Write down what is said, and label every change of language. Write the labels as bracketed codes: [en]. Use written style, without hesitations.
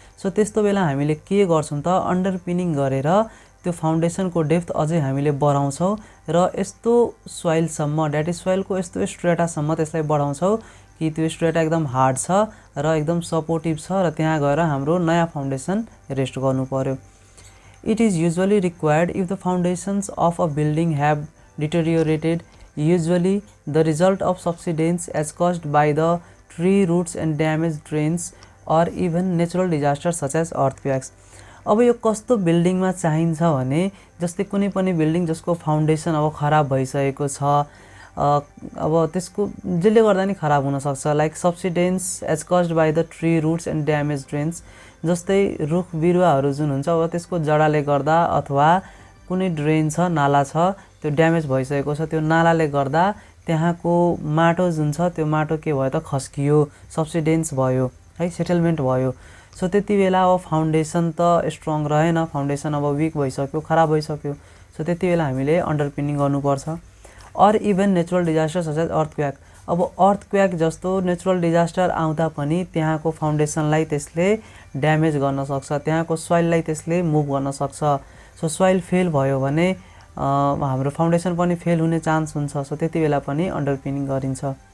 [ne] So त्यस्तो बेला हामीले के गर्छौँ त अन्डरपिनिङ गरेर त्यो फाउन्डेसनको डेप्थ अझै हामीले बढाउँछौँ र यस्तो सोइलसम्म, द्याट इज सोइलको यस्तो स्ट्रेटासम्म त्यसलाई बढाउँछौँ कि त्यो स्ट्रेटा एकदम हार्ड छ र एकदम सपोर्टिभ छ र त्यहाँ गएर हाम्रो नयाँ फाउन्डेसन रेस्ट गर्नु पर्यो। [en] It is usually required if the foundations of a building have deteriorated, usually the result of subsidence as caused by the tree roots and damaged drains or even natural disasters such as earthquakes. [ne] अब यो कस्तो बिल्डिङमा चाहिन्छ भने जस्तै कुनै पनि building जसको foundation अब खराब भइसकेको छ, अब त्यसको जसले गर्दा नि खराब हुन सक्छ, [en] Like subsidence as caused by the tree roots and damage drains. [ne] जस्तै रुख बिरुवाहरू जुन हुन्छ अब त्यसको जडाले गर्दा अथवा कुनै ड्रेन छ, नाला छ, त्यो ड्यामेज भइसकेको छ, त्यो नालाले गर्दा त्यहाँको माटो जुन छ त्यो माटो के भयो त खस्कियो, सब्सिडेन्स भयो है, सेटलमेन्ट भयो। सो त्यति बेला अब फाउन्डेसन त स्ट्रङ रहेन, फाउन्डेसन अब विक भइसक्यो, खराब भइसक्यो। सो त्यति बेला हामीले अन्डरपिनिङ गर्नुपर्छ। [en] Or even natural disaster such as earthquake. [ne] अब अर्थक्वेक जस्तो नेचुरल डिजास्टर आउँदा पनि त्यहाँको फाउन्डेसनलाई त्यसले ड्यामेज गर्न सक्छ, त्यहाँको सोइललाई त्यसले मुभ गर्न सक्छ। सो सोइल फेल भयो भने हाम्रो फाउन्डेसन पनि फेल हुने चान्स हुन्छ। सो त्यति बेला पनि अन्डरपिनिङ गरिन्छ।